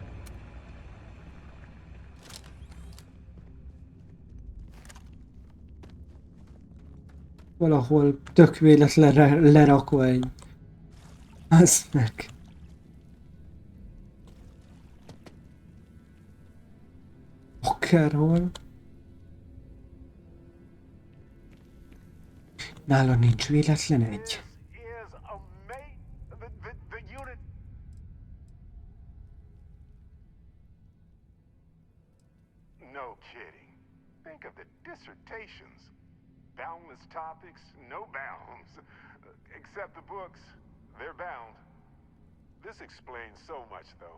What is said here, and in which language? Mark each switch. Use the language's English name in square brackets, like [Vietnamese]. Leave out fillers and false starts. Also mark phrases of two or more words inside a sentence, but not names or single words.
[Hungarian] Valahol tök véletlenre lerakva egy. Az meg. Akárhol. Nála nincs véletlen egy. [English] No kidding. Think of the dissertations. Boundless topics, no bounds. Except the books, they're bound. This explains so much, though.